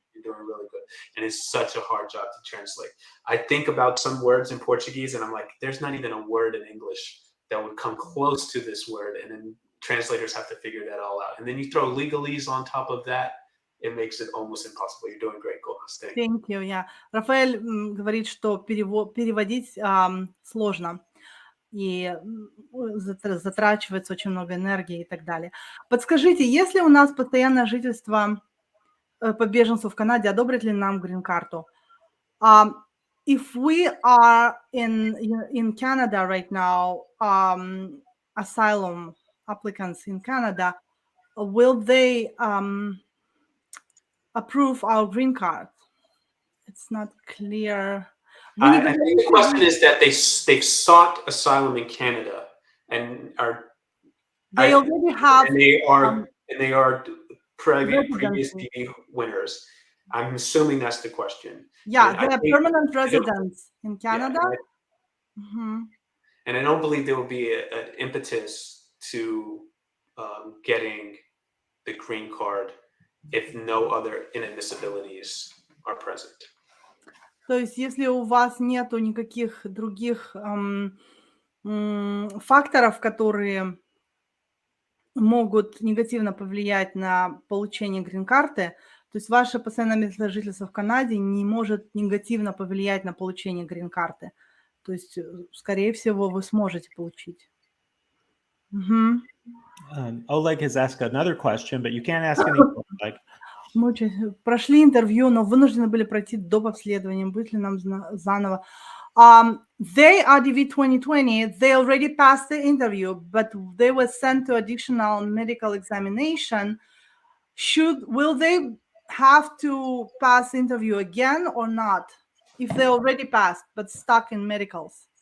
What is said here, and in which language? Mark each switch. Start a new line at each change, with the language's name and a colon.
English: You're doing really good, and it's such a hard job to translate. I think about some words in Portuguese, and I'm like, there's not even a word in English that would come close to this word, and then translators have to figure that all out. And then you throw legalese on top of that, it makes it almost impossible. You're doing great, Golnaz. Thank you. Yeah.
Russian: Рафаэль говорит, что переводить сложно. И затрачивается очень много энергии и так далее. Подскажите, если у нас постоянное жительство по беженцу в Канаде, одобрят ли нам грин-карту?
English: If we are in Canada right now, asylum applicants in Canada, will they approve our green card? It's not clear. I think the question is that they've sought asylum in Canada and they already have and they are previous DD winners. I'm assuming that's the question. Yeah, they are permanent residents in Canada. Yeah, and I don't believe there will be an impetus to getting the green card if no other inadmissibilities are present.
Russian: То есть, если у вас нету никаких других факторов, которые могут негативно повлиять на получение грин-карты, то есть ваше постоянное место жительства в Канаде не может негативно повлиять на получение грин-карты. То есть, скорее всего, вы сможете получить.
English: Oleg has asked another question, but you can't ask any more, Oleg.
Russian: Мы прошли интервью, но вынуждены были пройти доп. Обследование. Будет ли нам заново?
English: They are DV 2020. They already passed the interview, but they were sent to additional medical examination. Will they have to pass interview again or not? If they already passed, but stuck in medicals?